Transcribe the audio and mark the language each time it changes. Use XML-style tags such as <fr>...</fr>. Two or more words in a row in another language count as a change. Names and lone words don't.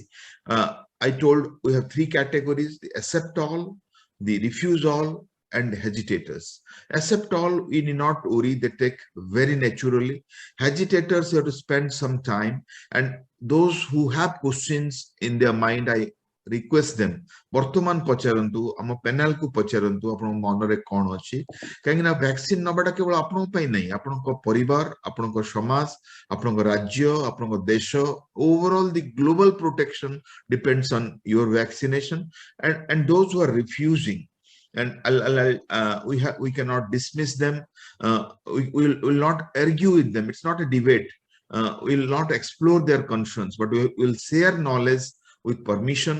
<en>I told we have three categories: the accept all, the refuse all, and hesitators. Accept all, we need not worry, they take very naturally. Hesitators, you have to spend some time, and those who have questions in their mind, I request them</en> <or>ବର୍ତ୍ତମାନ ପଚାରନ୍ତୁ, ଆମ panel କୁ ପଚାରନ୍ତୁ ଆପଣଙ୍କ ମନରେ କଣ ଅଛି, କାହିଁକି ନା ଭ୍ୟାକ୍ସିନ ନବାଟା କେବଳ ଆପଣଙ୍କ ପାଇଁ ନାହିଁ, ଆପଣଙ୍କ ପରିବାର, ଆପଣଙ୍କ ସମାଜ, ଆପଣଙ୍କ ରାଜ୍ୟ, ଆପଣଙ୍କ ଦେଶ,</or> <en>overall the global protection depends on your vaccination, and those who are refusing, and we cannot dismiss them, we will not argue with them, it's not a debate, we will not explore their concerns, but we will share knowledge with permission.</en>